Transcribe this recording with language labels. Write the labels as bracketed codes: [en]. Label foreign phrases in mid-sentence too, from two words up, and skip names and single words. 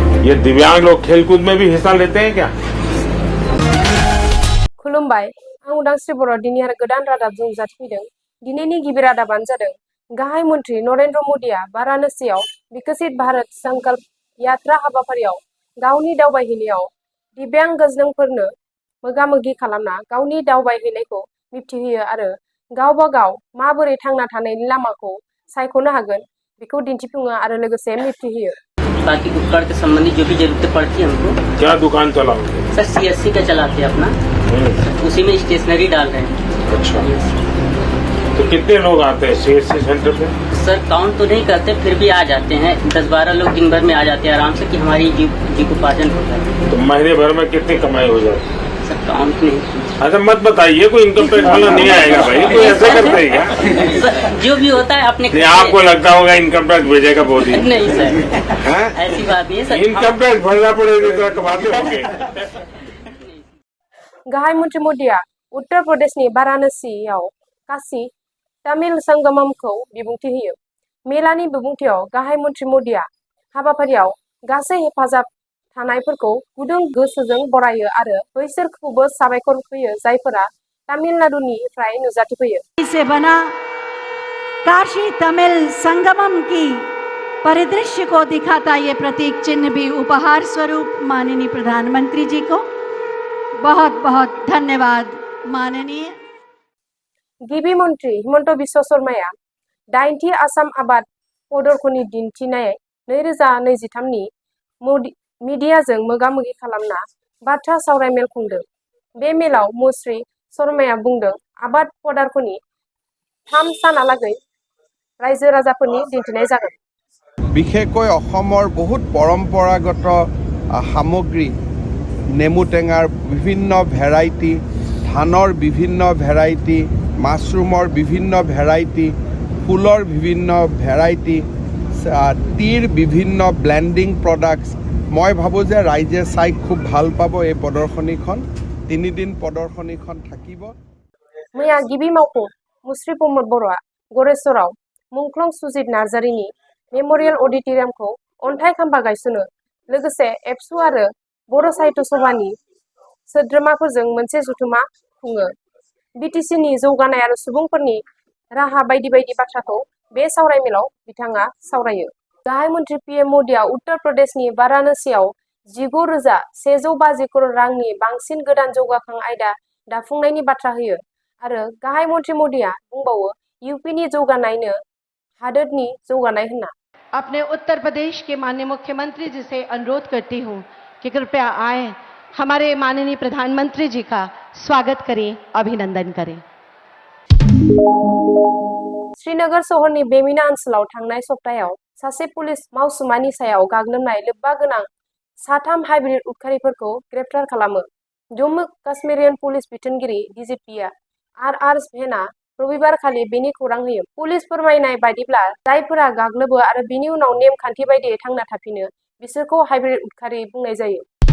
[hi] ये दिव्यांग लोग खेलकूद में भी हिस्सा लेते हैं क्या? [brx] खुलुमबाय आं उदांस्रि बर' दिनै आरो गोदान रादाबजों नुजाथिफैदों। दिनैनि गिबि रादाबानो जादों गाहाय मन्त्रि नरेन्द्र मदिया वाराणसियाव विकसित भारत संकल्प यात्रा हाबाफारियाव गावनि दावबायहैनायाव दिव्यांग गजनंफोरनो मोगा-मोगि खालामना गावनि दावबायहैनायखौ मिथिहोयो आरो गावबा गाव माबोरै थांना थानायनि लामाखौ सायख'नो हागोन बेखौ दिन्थिफुङो आरो लोगोसे मिथिहोयो। [hi] बाकी उपकरण के संबंधी जो भी जरूरतें पड़ती है हमको। क्या दुकान चलाओगे? सर CSC का चलाते हैं अपना, उसी में स्टेशनरी डाल रहे हैं। अच्छा, तो कितने लोग आते हैं CSC सेंटर पे? सर काउंट तो नहीं करते, फिर भी आ जाते हैं 10-12 लोग दिन भर में आ जाते हैं आराम से, कि हमारी जीविकोपार्जन होता है। तो महीने भर में कितनी कमाई हो जाती है? सर काउंट नहीं। अच्छा मत बताइए, कोई इनकम टैक्स वाला नहीं आएगा भाई, कोई ऐसे करते है क्या? जो भी होता है अपने नहीं, आपको लगता होगा इनकम टैक्स भेजेगा मोदी? नहीं सर, ऐसी बात नहीं है सर। इनकम टैक्स भरना पड़ेगा, कमाते होंगे। [brx] गाहाय मन्त्रि मदिया उत्तर प्रदेशनि वाराणसियाव काशी तामिल संगममखौ बिबुंथि होयो। मेलानि बिबुंथियाव गाहाय मन्त्रि मदिया हाबाफारियाव गासै हेफाजाब थानायफोरखौ गुदुं गोसोजों बरायो आरो बैसोरखौबो साबायखर होयो जायफोरा तामिलनाडुनिफ्राय नुजाथिफैयो। [hi] से बना काशी तमिल संगमम की परिदृश्य को दिखाता ये प्रतीक चिन्ह भी उपहार स्वरूप माननीय प्रधानमंत्री जी को बहुत बहुत धन्यवाद। माननीय [brx] गिबि मन्त्रि हिमन्त बिश्व शर्माया 8थि आसाम आबाद प्रदर्शनी दिन्थिनाय 2023 नि मिडियाजों मोगा-मोगि खालामना बाथ्रा सावरायमेल खुंदों। बे मेलाव मुश्री शर्माया बुंदों आबाद प्रदर्शनी 3 सानालागै रायजो राजाफोरनि दिन्थिनाय जागोन। [as] বিশেষকৈ অসমৰ বহুত পৰম্পৰাগত সামগ্ৰী, নেমু টেঙাৰ বিভিন্ন ভেৰাইটি, ধানৰ বিভিন্ন ভেৰাইটি, মাছৰুমৰ বিভিন্ন ভেৰাইটি, ফুলৰ বিভিন্ন ভেৰাইটি, টিৰ বিভিন্ন ব্লেন্ডিং প্ৰডাক্টছ। মই ভাবোঁ যে ৰাইজে চাই খুব ভাল পাব এই প্ৰদৰ্শনীখন। 3 দিন প্ৰদৰ্শনীখন থাকিব। [brx] मैया गिबि मावख'आव मुश्री प्रमोद बर'आ गरेस्वराव मुंख्लं सुजित नार्जारिनि मेम'रियेल अडिट'रियामखौ अन्थाइ खाम्फा गायसनो लोगोसे एबसु आरो बर' साहित्य सभानि सोद्रोमाफोरजों मोनसे जथुमा खुङो। BTC-नि जौगानाय आरो सुबुंफोरनि राहा बायदि बायदि बाथ्राखौ बे सावरायमेलाव बिथाङा सावरायो। गाहाय मन्त्रि PM मदिया उत्तर प्रदेशनि वाराणसियाव 19,150 करोड़ रांनि बांसिन गोदान जौगाखां आयदा दाफुंनायनि बाथ्रा होयो आरो गाहाय मन्त्रि मदिया बुंबावो UP-नि जौगानायनो हादोरनि जौगानाय होनना। [hi] अपने उत्तर प्रदेश के माननीय मुख्यमंत्री जी से अनुरोध करती हूँ कि कृपया आए, हमारे माननीय प्रधानमंत्री जी का स्वागत करें, अभिनंदन करें। [brx] श्रीनगर सहरनि बेमिना ओनसोलाव थांनाय सप्तायाव सासे पुलिस मावसुमानि सायाव गाग्लोबनाय लोब्बा गोनां 3 हाइब्रिद उदखारिफोरखौ ग्रेप्तार खालामो। जम्मु काश्मीरियान पुलिस बिथोनगिरि DGP RR भेना रबिबारखालि बेनि खौरां होयो। पुलिस फोरमायनाय बायदिब्ला जायफोरा गाग्लोबो आरो बिनि उनाव नेम खान्थि बायदियै थांना थाफिनो बिसोरखौ हाइब्रिद उदखारि बुंनाय जायो।